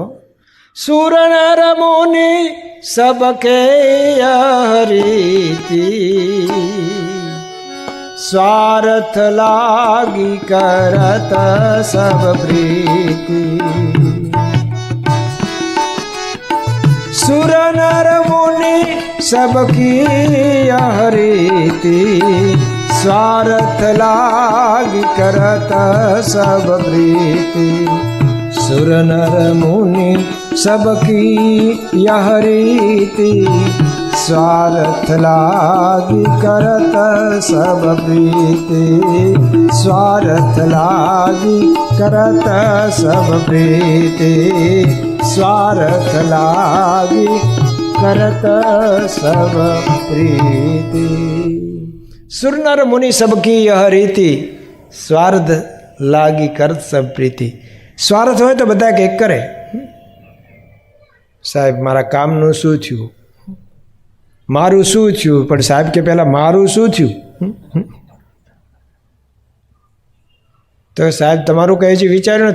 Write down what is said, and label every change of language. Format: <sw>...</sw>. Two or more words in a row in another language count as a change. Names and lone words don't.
<hi>सुर नर मुनि सबके हरीति, स्वार्थ लागी करत सब प्रीति. सुर नर मुनि सबकी हरीति, स्वार्थ लागी करत सब प्रीति. सुर नर मुनि सबकी यह रीति, स्वार्थ लागी करत सब प्रीति. स्वार्थ लागी करत सब प्रीति. स्वार्थ लागी करत सब प्रीति. सुर नर मुनि सबकी यह रीति, स्वार्थ लागी करत सब प्रीति.</hi> <gu>સ્વાર્થ હોય તો બધા કંઈક કરે. સાહેબ મારા કામનું શું થયું, મારું શું થયું, પણ સાહેબ કે પહેલાં મારું શું થયું? તો સાહેબ તમારું કંઈ હજી વિચાર્યું નથી?</gu>